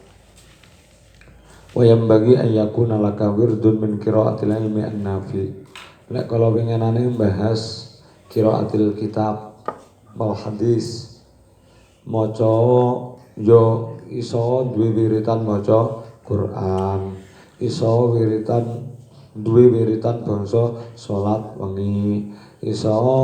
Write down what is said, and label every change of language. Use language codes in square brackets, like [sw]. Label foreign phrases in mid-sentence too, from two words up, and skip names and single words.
[ar] وينبغي أن يكون لك ورد من قراءة العلم النافع. [jv] Nek kalau pengenane bahas [ar] قراءة الكتاب والحديث [jv] maca yo iso duwe wiritan maca Quran, iso duwe wiritan bangsa salat wengi, iso